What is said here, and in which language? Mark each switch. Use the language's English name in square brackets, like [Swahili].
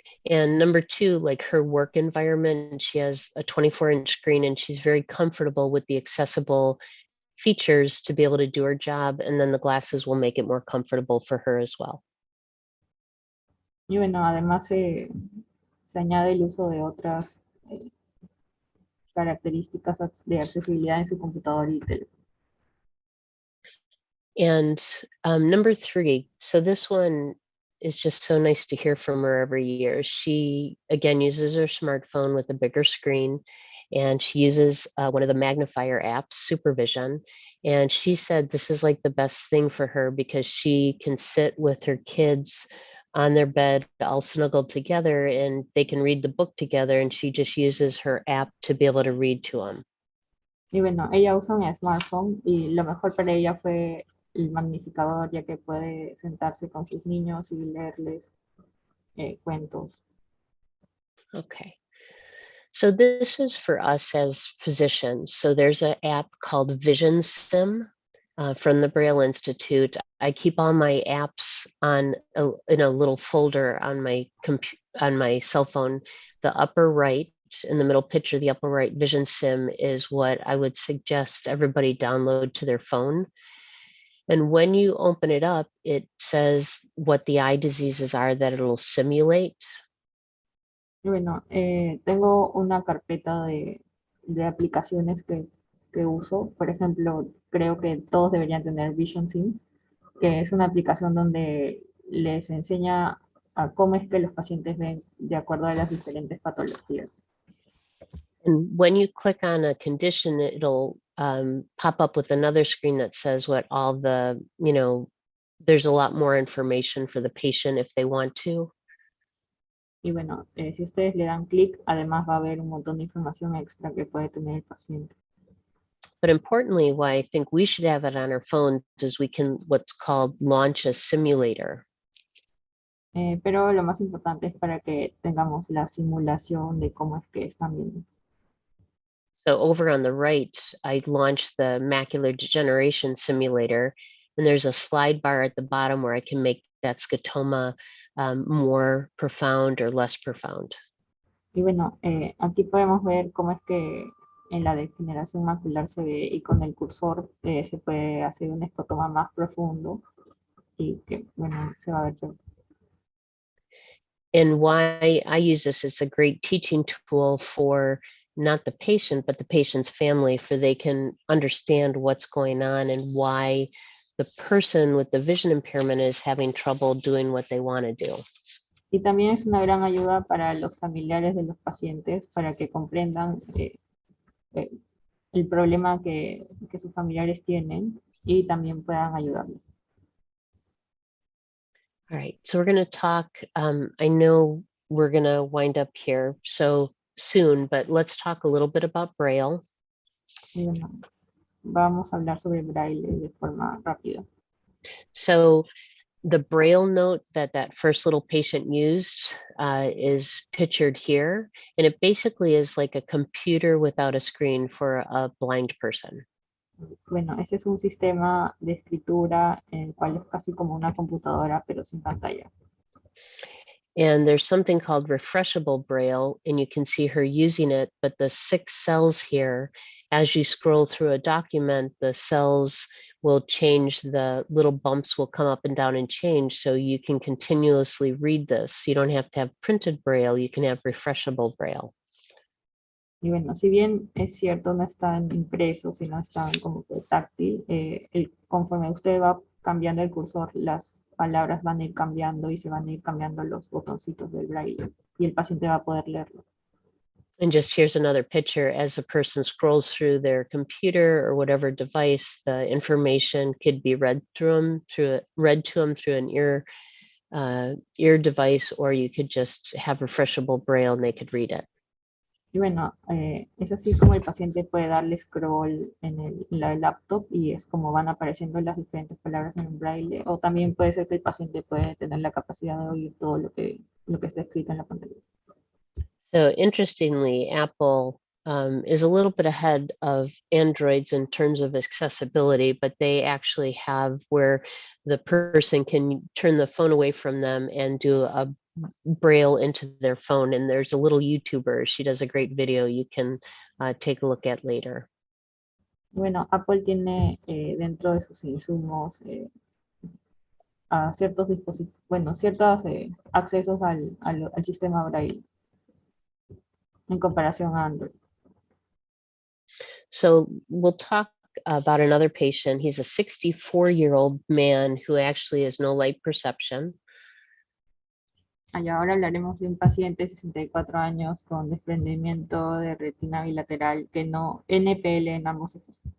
[English] And number two, like her work environment, she has a 24-inch screen and she's very comfortable with the accessible features to be able to do her job. And then the glasses will make it more comfortable for her as well. [Spanish] Y bueno, además se añade el uso de otras características de accesibilidad en su computador y teléfono. [English] And number 3, so this one is just so nice to hear from her every year. She, again, uses her smartphone with a bigger screen, and she uses one of the magnifier apps, Supervision. And she said this is like the best thing for her because she can sit with her kids on their bed, all snuggled together, and they can read the book together, and she just uses her app to be able to read to them. [Spanish] Y bueno, ella usa un smartphone y lo mejor para ella fue el magnificador, ya que puede sentarse con sus niños y leerles cuentos. [English] Okay. So this is for us as physicians. So there's an app called Vision Sim from the Braille Institute. I keep all my apps in a little folder on my cell phone. The upper right, in the middle picture, the upper right, Vision Sim is what I would suggest everybody download to their phone. And when you open it up, it says what the eye diseases are that it'll simulate. [Spanish] Y bueno, tengo una carpeta de aplicaciones que uso. Por ejemplo, creo que todos deberían tener Vision Sim, que es una aplicación donde les enseña a cómo es que los pacientes ven de acuerdo a las diferentes patologías. [English] And when you click on a condition, it'll pop up with another screen that says what all the, there's a lot more information for the patient if they want to. [Spanish] Y bueno, si ustedes le dan clic, además va a haber un montón de información extra que puede tener el paciente. [English] But importantly, why I think we should have it on our phones is we can what's called launch a simulator. [Spanish] Pero lo más importante es para que tengamos la simulación de cómo es que están viendo. [English] So over on the right, I launched the macular degeneration simulator, and there's a slide bar at the bottom where I can make that scotoma more profound or less profound. [Spanish] Y bueno, aquí podemos ver cómo es que en la degeneración macular se ve y con el cursor se puede hacer un escotoma más profundo y que, bueno, se va a ver peor. [English] And why I use this, it's a great teaching tool for not the patient, but the patient's family, for they can understand what's going on and why the person with the vision impairment is having trouble doing what they want to do. [Spanish] Y también es una gran ayuda para los familiares de los pacientes para que comprendan eh, el problema que sus familiares tienen y también puedan ayudarlos. [English] All right, so we're going to talk. I know we're going to wind up here so soon, but let's talk a little bit about Braille. [Spanish] Y bueno, vamos a hablar sobre Braille de forma rápida. [English] So the Braille note that first little patient used is pictured here. And it basically is like a computer without a screen for a blind person. [Spanish] Bueno, ese es un sistema de escritura en el cual es casi como una computadora, pero sin pantalla. [English] And there's something called refreshable Braille, and you can see her using it, but the 6 cells here, as you scroll through a document, the cells will change, the little bumps will come up and down and change, so you can continuously read this. You don't have to have printed Braille, you can have refreshable Braille. [Spanish] Y bueno, si bien es cierto, no están impresos, sino están como que táctil, conforme usted va cambiando el cursor, las palabras van a ir cambiando y se van a ir cambiando los botoncitos del braille y el paciente va a poder leerlo. [English] And just here's another picture as a person scrolls through their computer or whatever device, the information could be read to them through an ear device, or you could just have refreshable Braille and they could read it. [Spanish] Y bueno, es así como el paciente puede darle scroll en la laptop y es como van apareciendo las diferentes palabras en el braille. O también puede ser que el paciente puede tener la capacidad de oír todo lo que está escrito en la pantalla. [English] So interestingly, Apple is a little bit ahead of Androids in terms of accessibility, but they actually have where the person can turn the phone away from them and do a Braille into their phone. And there's a little YouTuber, she does a great video you can take a look at later. [Spanish] Bueno, Apple tiene dentro de sus insumos a ciertos dispositivos, bueno, ciertos accesos al sistema Braille en comparación a Android. [English] So we'll talk about another patient. He's a 64-year-old man who actually has no light perception. [Spanish] Allá ahora hablaremos de un paciente de 64 años con desprendimiento de retina bilateral que no, NPL en ambos ojos.